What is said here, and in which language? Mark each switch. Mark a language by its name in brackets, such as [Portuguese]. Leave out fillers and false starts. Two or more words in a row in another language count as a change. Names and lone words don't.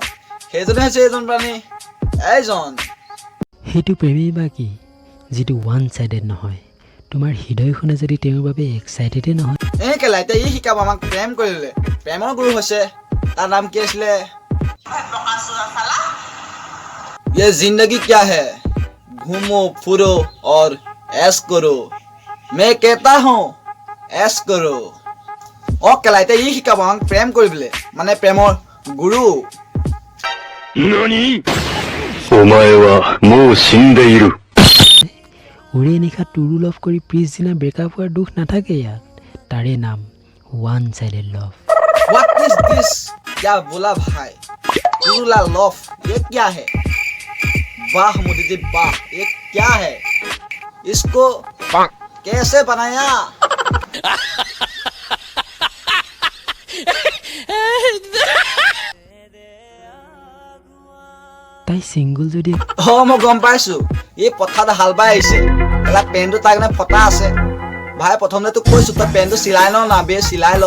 [Assamese] সেইজনে হৈছে এজন প্ৰাণী, এইজন। সেইটো প্ৰেমেই বা কি যিটো [English] one sided [Assamese] নহয়? তোমাৰ হৃদয়খনে যদি তেওঁৰ বাবে এক্সাইটেডে নহয়। এই কেলা এতিয়া ই শিকাব আমাক প্ৰেম কৰিলে। প্ৰেমৰ গুৰু হৈছে, তাৰ নাম কি আছিলে? [Hindi] ये जिंदगी क्या है, घूमो फुरो और ऐश करो, मैं कहता हूँ ऐश करो। [Assamese] অ কেলা এতিয়া ই শিকাব আমাক প্ৰেম কৰিবলৈ, মানে প্ৰেমৰ গুৰু। উৰে নিশা [English] true love [Assamese] কৰি পিছদিনা ব্ৰেকআপ হোৱাৰ দুখ নাথাকে ইয়াত। তাৰে নাম [English] one sided love. What is this? [Hindi] क्या बोला भाई? [English] true love [Hindi] ये क्या है? वाह मोदी जी वाह, ये क्या है? इसको कैसे बनाया? [Assamese] তাই চিংগুল যদি মই গম পাইছো, এই পথাৰত হাল বাই আহিছে। এলা পেনটো তাৰ কাৰণে ফটা আছে। ভাই প্ৰথমতে তোক কৈছো তই পেনটো চিলাই ল না, বে চিলাই ল।